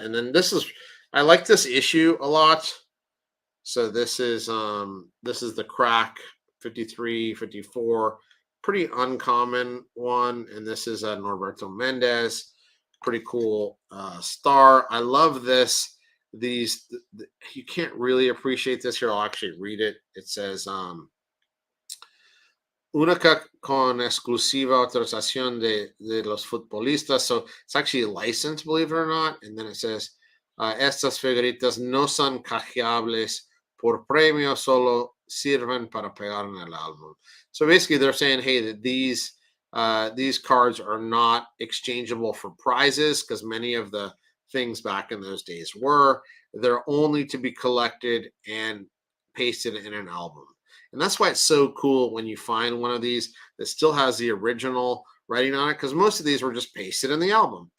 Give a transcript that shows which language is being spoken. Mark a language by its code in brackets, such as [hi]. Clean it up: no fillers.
[en] And then I like this issue a lot. So this is the crack 53, 54, pretty uncommon one. And this is Norberto Mendez, pretty cool star. I love this. You can't really appreciate this here. I'll actually read it. It says [es] única con exclusiva autorización de los futbolistas. [en] So it's actually licensed, believe it or not. And then it says [es] estas figuritas no son canjeables por premio, solo sirven para pegar en el álbum. [en] So basically they're saying, hey, that these cards are not exchangeable for prizes, because many of the things back in those days were. They're only to be collected and pasted in an album. And that's why it's so cool when you find one of these that still has the original writing on it, because most of these were just pasted in the album.